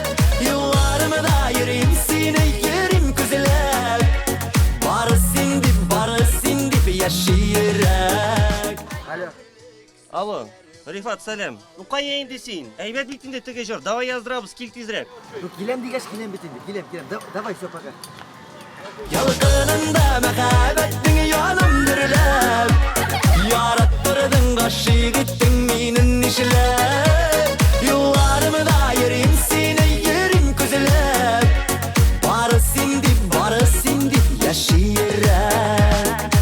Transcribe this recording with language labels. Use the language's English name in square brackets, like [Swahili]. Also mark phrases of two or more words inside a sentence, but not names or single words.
[Tatar] Юлларымда йөрим сине йөрим күзләп. Бары син дип яширәк. Алло, Рифат, салям. Ну кая инде син? Әйбәт бит инде теге җыр. Давай яздырабыз, кил тизрәк. Ну, келем дигәч, келем бит инде. [Russian] Келем. Давай, все, пока. [Tatar] Ялкынында мәхәббәтең яным дөрләп. Яраттырдың гашык иттең минен нишләп. Юлларымда йөрим сине йөрим күзләп. Бары син дип яширәк.